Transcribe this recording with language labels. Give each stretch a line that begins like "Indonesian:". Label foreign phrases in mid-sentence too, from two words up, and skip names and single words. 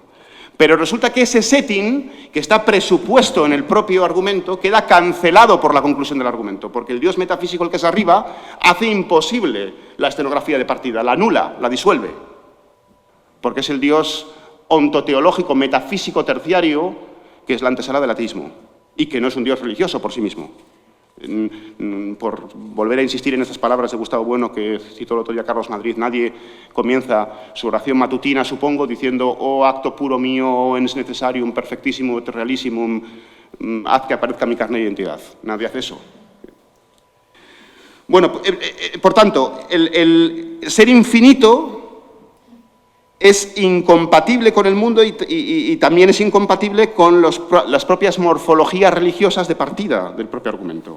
Spanish: Pero resulta que ese setting, que está presupuesto en el propio argumento, queda cancelado por la conclusión del argumento, porque el Dios metafísico, el que es arriba, hace imposible la escenografía de partida, la anula, la disuelve, porque es el Dios ontoteológico, metafísico, terciario, que es la antesala del ateísmo, y que no es un Dios religioso por sí mismo. Por volver a insistir en estas palabras de Gustavo Bueno, que citó el otro día Carlos Madrid, nadie comienza su oración matutina, supongo, diciendo: «Oh, acto puro mío, oh, es necesario un perfectísimo, et realísimo, haz que aparezca mi carne y identidad». Nadie hace eso. Bueno, por tanto, el ser infinito es incompatible con el mundo y también es incompatible con las propias morfologías religiosas de partida del propio argumento.